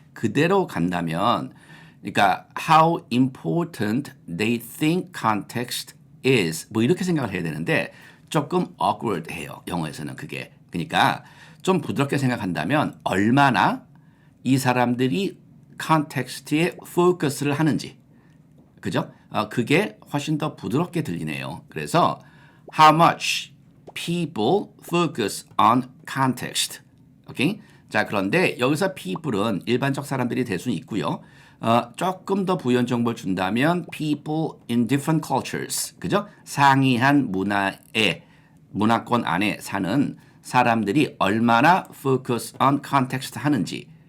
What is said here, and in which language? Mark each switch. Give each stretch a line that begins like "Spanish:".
Korean: 그대로 간다면 그러니까
English: how important they think context is
Korean: 뭐 이렇게 생각을 해야 되는데 조금 awkward해요. 영어에서는 그게. 그러니까 좀 부드럽게 생각한다면 얼마나 이 사람들이 컨텍스트에 포커스를 하는지. 그죠? 그게 훨씬 더 부드럽게 들리네요. 그래서
English: how much people focus on context.
Korean: 오케이? 자, 그런데 여기서 people은 일반적 사람들이 될 수는 있고요. 조금 더 부연 정보를 준다면
English: people in different cultures.
Korean: 그죠? 상이한 문화의 문화권 안에 사는 사람들이 얼마나
English: focus on context
Korean: 하는지.